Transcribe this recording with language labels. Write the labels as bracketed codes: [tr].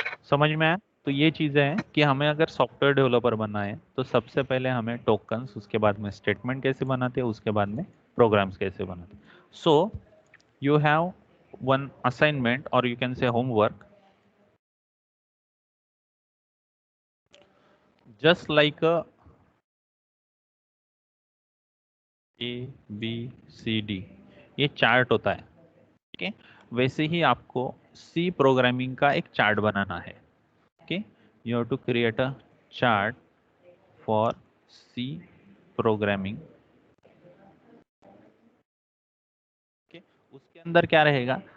[hi] समझ में आया? तो ये चीज़ें हैं कि हमें अगर सॉफ्टवेयर डेवलपर बनना है तो सबसे पहले हमें टोकन्स, उसके बाद में स्टेटमेंट कैसे बनाते हैं, उसके बाद में प्रोग्राम्स कैसे बनाते हैं. [en] so you have one assignment, or you can say homework, just like ABCD [hi] ये चार्ट होता है. ठीक है, वैसे ही आपको सी प्रोग्रामिंग का एक चार्ट बनाना है. [en] Okay, you have to create a chart for C programming. [hi] Okay, उसके अंदर क्या रहेगा?